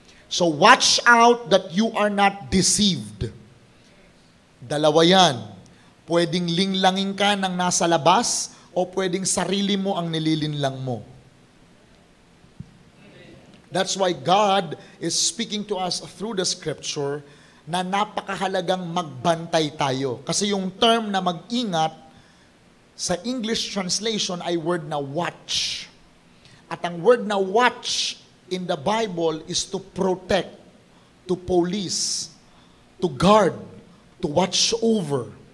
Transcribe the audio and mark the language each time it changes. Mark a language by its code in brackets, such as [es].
[en] So watch out that you are not deceived. [tl] Dalawa yan. Pwedeng linglangin ka ng nasa labas o pwedeng sarili mo ang nililinlang mo. [en] That's why God is speaking to us through the scripture [tl] na napakahalagang magbantay tayo. Kasi yung term na mag-ingat sa English translation ay word na watch. [en] At ang word na watch in the Bible is to protect, to police, to guard, to watch over.